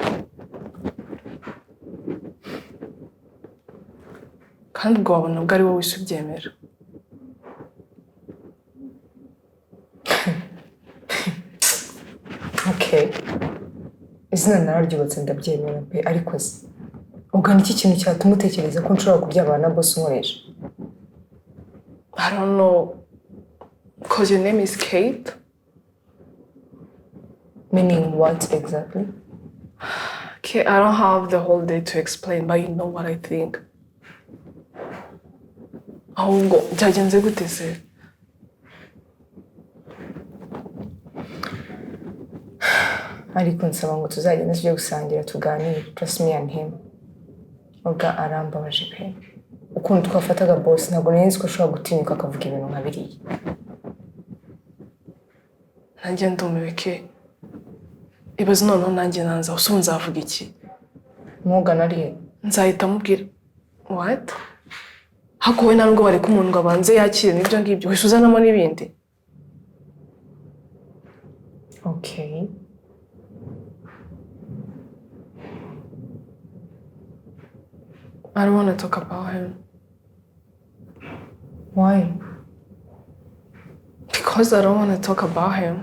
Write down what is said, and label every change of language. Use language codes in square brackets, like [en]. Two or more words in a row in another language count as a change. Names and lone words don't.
[rw] Kandi ubwo wabona ubwo ari wowe wese ubyemera. Okay. Izina nararyubatse ndabyemera pe ariko se. Ubwo ni iki kintu cyatuma utekereza ko nshobora kubyabana na boss unkoresha? [en] I don't know. Because your name is Kate? Meaning what exactly? Okay, I don't have the whole day to explain, but you know what I think. [rw] ahubwo byagenze gute se? ariko nsaba ngo tuzagenda tujye gusangira tuganire, [en] just me and him. [rw] Ubwa arambabaje pe. Ukuntu twafataga boss ntabwo nari nzi ko ashobora gutinyuka akavuga ibintu nka biriya. Nanjye ndumiwe ke. Ibaze noneho nanjye nanza uso nzavuga iki? Mwugana arihe? Nzahita mubwira what? Hakuwe ntabwo bareka umuntu ngo abanze yakire n'ibyo ngibyo wisuzanamo n'ibindi. [en] Okay. I don't want to talk about him. Why? Because I don't want to talk about him.